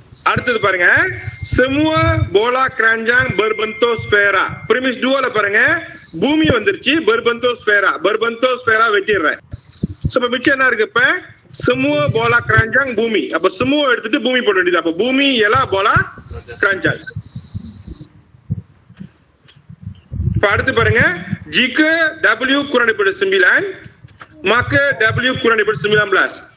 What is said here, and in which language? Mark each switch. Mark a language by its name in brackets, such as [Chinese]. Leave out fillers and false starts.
[Tamil] அடுத்தது பாருங்க, [Malay] semua bola keranjang berbentuk sfera. [Tamil] Premis 2ல பாருங்க, பூமி வந்துருச்சு, [Malay] berbentuk sfera [Tamil] வெட்டிடுறேன். இப்ப மிச்சம் என்ன இருக்கு? இப்ப [Malay] semua bola keranjang [Tamil] பூமி. அப்ப semua எடுத்துட்டு பூமி போட வேண்டியது. அப்ப பூமி [Malay] ialah bola keranjang. [Tamil] இப்ப அடுத்து பாருங்க, [Malay] jika W kurang daripada 9 maka W kurang daripada 19.